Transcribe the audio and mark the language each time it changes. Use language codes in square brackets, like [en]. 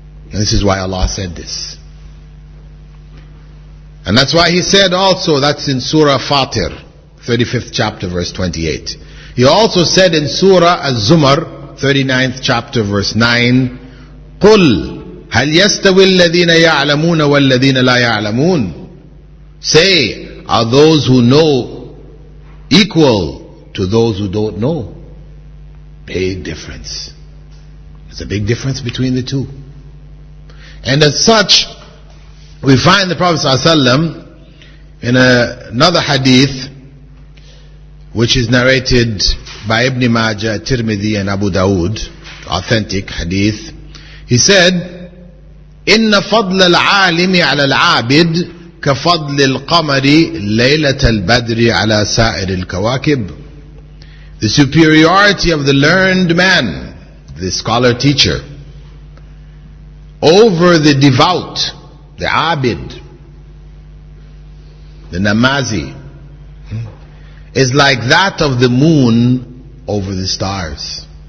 [en] And this is why Allah said this. And that's why He said also, that's in Surah Fatir, 35th chapter, verse 28. He also said in Surah Az-Zumar, 39th chapter, verse 9, [ar] قُلْ هل يستوي الذين يعلمون والذين لا يعلمون? [en] Say, are those who know equal to those who don't know? Big difference. There's a big difference between the two. And as such, we find the Prophet ﷺ in another hadith, which is narrated by Ibn Majah, Tirmidhi and Abu Dawood, authentic hadith. He said, [ar] إن فضل العالم على العابد كفضل القمر ليلة البدر على سائر الكواكب. [en] The superiority of the learned man, the scholar teacher, over the devout, the abid, the namazi, is like that of the moon over the stars.